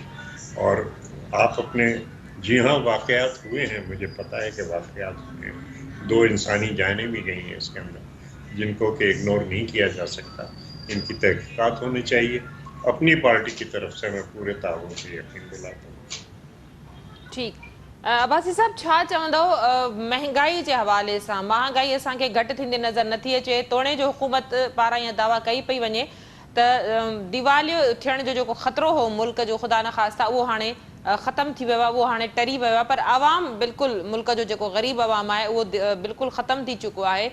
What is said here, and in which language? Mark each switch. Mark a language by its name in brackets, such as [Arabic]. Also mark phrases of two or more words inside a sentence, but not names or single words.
[Urdu] اور آپ اپنے جی ہاں واقعات ہوئے ہیں، مجھے پتہ ہے کہ واقعات ہوئے ہیں، 2 انسانی جانیں بھی گئی ہیں اس کے اندر، جن کو کہ اگنور نہیں کیا جا سکتا. ان کی تحقیقات ہونی چاہیے. اپنی پارٹی کی طرف سے میں پورے تعاون سے یقین دلاتا ہوں. [Sindhi] ٹھیک. عباسی صاحب छा चवंदो महांगाई जे हवाले सां؟ महांगाई असांखे घटि थींदे नज़र नथी अचे. तोणे जो हुकूमत पारां इहा दावा कई पई वञे त दिवालियो थियण जो जेको ख़तरो हो मुल्क जो, ख़ुदा न ख़ास्ता, उहो हाणे ख़तमु थी वियो आहे, उहो हाणे टरी वियो आहे. पर आवाम बिल्कुलु, मुल्क जो जेको ग़रीब आवाम आहे उहो बिल्कुलु ख़तमु थी चुको आहे.